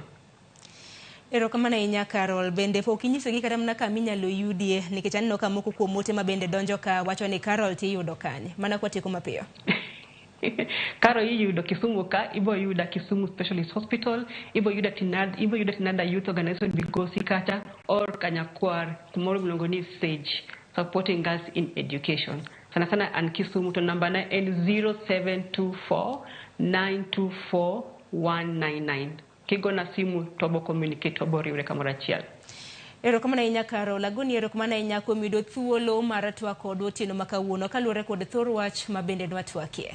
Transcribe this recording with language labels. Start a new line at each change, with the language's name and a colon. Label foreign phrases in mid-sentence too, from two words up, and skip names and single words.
Luo (Kenya and Tanzania): Erokamano ahinya Karol bende pok inyiso gi kata mana kama inyalo yudie nikech aneno ka moko kuom ote ma bende donjo ka wacho ni Karol tiyudo kanye mana kwatieko mapiyo. Karol iyudo Kisumu ka ibo yuda Kisumu Specialist Hospital ibo yuda tinada youth organization Bigosi kata or Kanyakwar kumoro mlongo ni Sage supporting girls in education sana an Kisumu to namba na en 0724 924 199 kigona simu tobo communicate tobo riwre kamoro achiel. Erokamano ahinya Karol agoni erokamano ahinya kuom yudo thuolo mar twak kod otieno ma kawuono kaluwore kod thor wach ma bende nwatwakie.